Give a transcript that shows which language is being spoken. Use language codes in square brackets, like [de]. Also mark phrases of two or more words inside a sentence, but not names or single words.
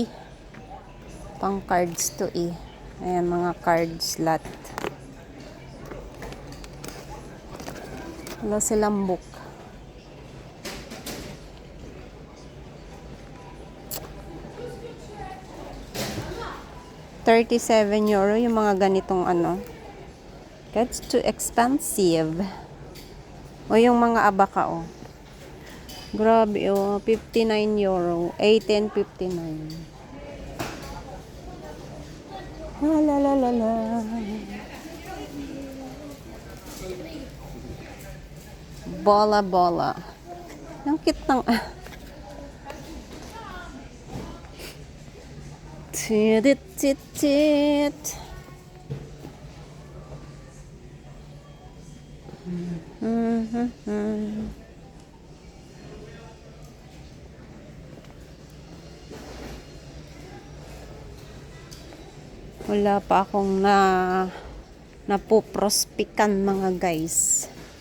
[tl] Pang cards to, eh. Ayan, mga [en] card slot. [tl] Wala silang book. €37 yung mga ganitong ano. [en] That's too expensive. [tl] O yung mga abaka, oh. Grabe, oh. €59. 18.59. La la la la. Bola bola. Ang cute ng tit tit tit. Wala pa akong napuprospikan mga guys.